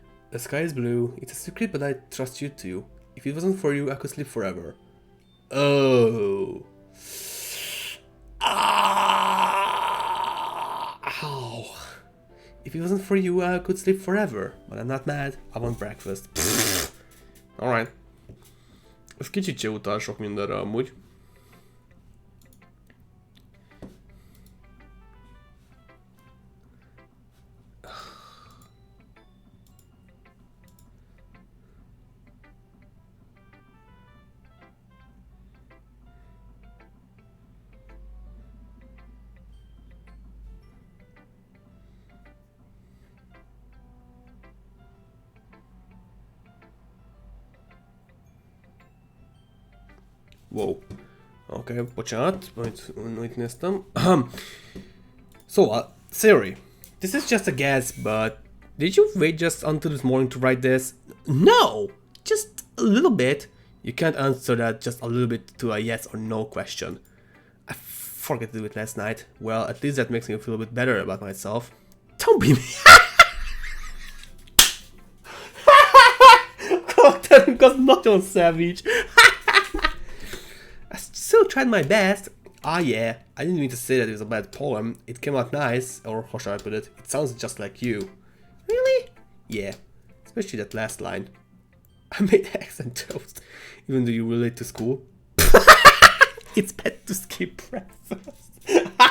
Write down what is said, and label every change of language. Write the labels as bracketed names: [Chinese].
[English] The sky is blue. It's a secret, but I trust you too. If it wasn't for you, I could sleep forever. Oh. Ah! Ow. If it wasn't for you, I could sleep forever. But I'm not mad. I want breakfast. Alright. [Hungarian] Ez kicsit se utal sok mindenre amúgy. Wow. Okay, bocsánat, majd néztem. [English] So, Siri, this is just a guess, but did you wait just until this morning to write this? No! Just a little bit. You can't answer that just a little bit to a yes or no question. I forgot to do it last night. Well, at least that makes me feel a bit better about myself. Don't be me! [Hungarian] Karakterünk az nagyon savage. [English] I still tried my best. Ah yeah, I didn't mean to say that it was a bad poem. It came out nice, or how shall I put it? It sounds just like you. Really? Yeah, especially that last line. I made eggs and toast, even though you were late to school. It's bad to skip breakfast.